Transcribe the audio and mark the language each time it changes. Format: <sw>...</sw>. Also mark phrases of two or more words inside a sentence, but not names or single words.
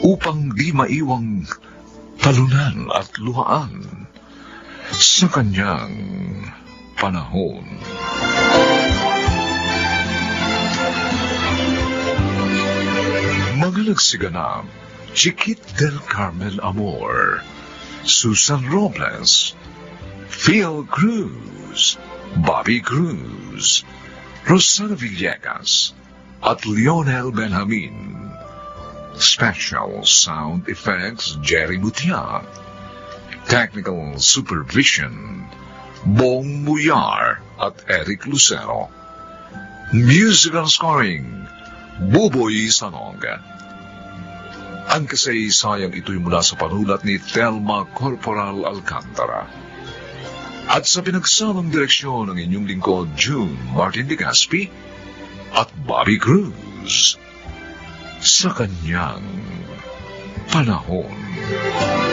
<tl>upang di maiwang talunan at luhaan sa kanyang panahon. Mga nagsiganap, Chiquit del Carmel Amor, Susan Robles, Phil Cruz, Bobby Cruz, Rosana Villegas, at Lionel Benjamin.</tl> <en>Special Sound Effects, Jerry Mutia. Technical Supervision,</en> <tl>Bong Muyar at Eric Lucero.</tl> <en>Musical Scoring, Buboy Sanog.</en> <tl>Ang kasaysayang ito'y mula sa panulat ni Thelma Corporal Alcantara. At sa pinagsamang direksyon ng inyong lingkod, June Martin de Gaspi at Bobby Cruz sa kanyang panahon.</tl>